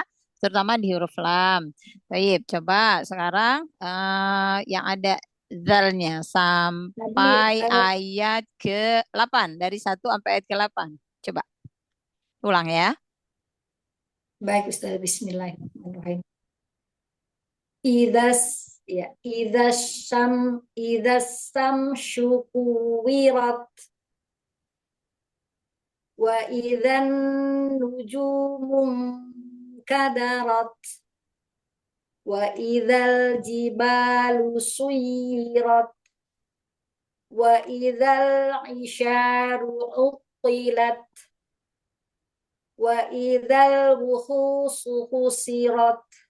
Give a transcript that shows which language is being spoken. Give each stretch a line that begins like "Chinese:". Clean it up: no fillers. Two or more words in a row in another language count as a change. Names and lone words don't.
Indonesian: Terutama di huruf lam. Baik, coba sekarang yang ada zalnya Tadi sampai ayat ke-8. Dari 1 sampai ayat ke-8. Coba ulang ya. baik Ustaz, Bismillahirrahmanirrahim.
Arabic: إذا الشمس كورت وإذا النجوم انكدرت وإذا الجبال سيرت وإذا العشار عطلت وإذا الوحوش حشرت